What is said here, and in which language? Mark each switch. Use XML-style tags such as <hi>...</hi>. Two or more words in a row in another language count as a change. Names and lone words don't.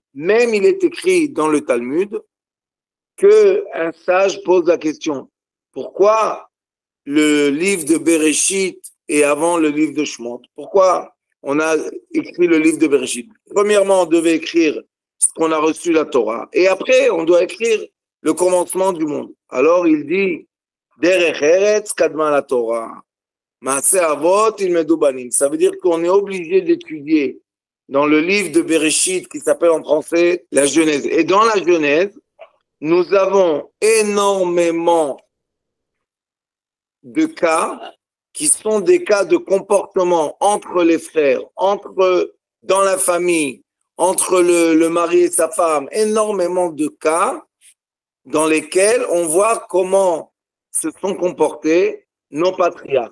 <fr>Même il est écrit dans le Talmud qu'un sage pose la question, pourquoi le livre de Bereshit est avant le livre de Shemot? Pourquoi on a écrit le livre de Bereshit? Premièrement, on devait écrire ce qu'on a reçu la Torah, et après, on doit écrire le commencement du monde. Alors, il dit,</fr> <he>דרך ארץ קדמה לתורה, מעשה אבות ילמדו בנים.</he> <fr>Ça veut dire qu'on est obligé d'étudier dans le livre de Bereshit, qui s'appelle en français la Genèse. Et dans la Genèse, nous avons énormément de cas qui sont des cas de comportement entre les frères, dans la famille, entre le mari et sa femme, énormément de cas dans lesquels on voit comment se sont comportés nos patriarches.</fr>